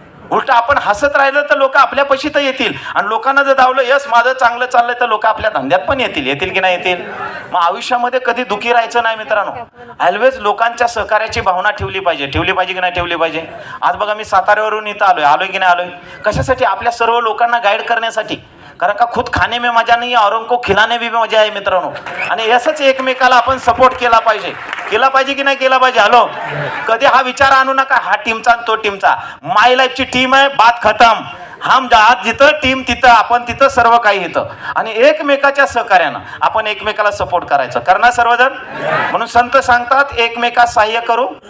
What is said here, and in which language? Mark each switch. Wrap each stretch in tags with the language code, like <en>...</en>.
<mr>उलट आपण हसत राहिलं तर लोक आपल्या पैशी तर येतील, आणि लोकांना जर दावलं यस माझं चांगलं चाललंय तर लोक आपल्या धंद्यात पण येतील की नाही येतील? मग आयुष्यामध्ये कधी दुखी राहायचं नाही मित्रांनो। ऑलवेज लोकांच्या सहकार्याची भावना ठेवली पाहिजे की नाही ठेवली पाहिजे? आज बघा मी साताऱ्यावरून इथं आलोय की नाही आलोय? कशासाठी? आपल्या सर्व लोकांना गाईड करण्यासाठी। कारण का</mr> <hi>खुद खाने में मजा नहीं है, औरों को खिलाने में भी मजा आहे मित्रांनो।</hi> <mr>आणि असंच एकमेकाला आपण सपोर्ट केला पाहिजे की नाही केला पाहिजे? हॅलो, कधी हा विचार आणू नका हा टीमचा तो टीमचा। माय लाईफची टीम आहे,</mr> <hi>बात खतम।</hi> <mr>हम जात जिथं टीम तिथं आपण, तिथं सर्व काही येतं, आणि एकमेकाच्या सहकार्यानं आपण एकमेकाला सपोर्ट करायचं, करणार सर्वजण। म्हणून संत सांगतात एकमेकास सहाय्य करू</mr>